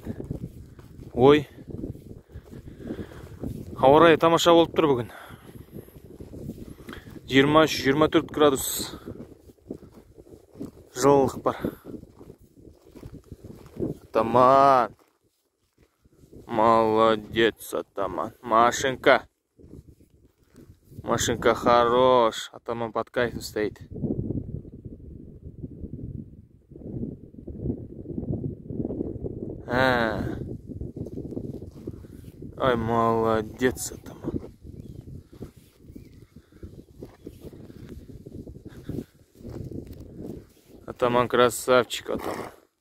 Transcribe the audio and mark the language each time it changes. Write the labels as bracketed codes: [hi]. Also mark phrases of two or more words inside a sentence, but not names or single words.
[kk] Ой, ауа райы тамаша болып тұр бүгін. 23-24 градус жылылық бар. [ru] Атаман, молодец, атаман. Машинка хорош. Атаман под кайфом стоит. Ой, молодец, атаман. Атаман красавчик, атаман.